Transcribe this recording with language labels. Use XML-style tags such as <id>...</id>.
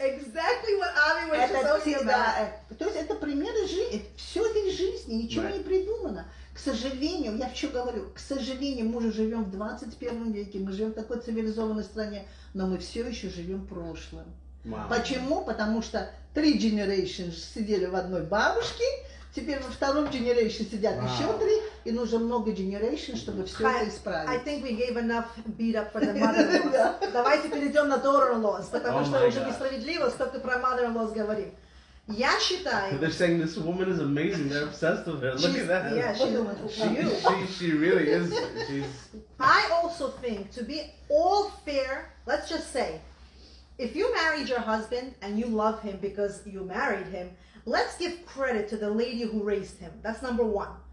<en>Exactly what Avi was just talking about.</en> <ru>То есть это примеры жизни, все это из жизни, ничего не придумано. К сожалению, я что говорю, к сожалению, мы уже живем в 21 веке, мы живем в такой цивилизованной стране, но мы все еще живем прошлым. Почему? Потому что 3 generations сидели в одной бабушке, теперь во втором generation сидят еще 3, и нужно много generation, чтобы все это исправить.</ru> <en>I think we gave enough beat up for the mother-in-laws.</en> <ru>Давайте перейдем на daughter-in-laws, потому что уже несправедливо, столько про mother-in-laws говорим. Я считаю...</ru> <en>They're saying this woman is amazing. They're obsessed with her. Look at that. Yeah, she really is. I also think to be all fair, let's just say, if you married your husband and you love him because you married him, let's give credit to the lady who raised him. That's number one.</en>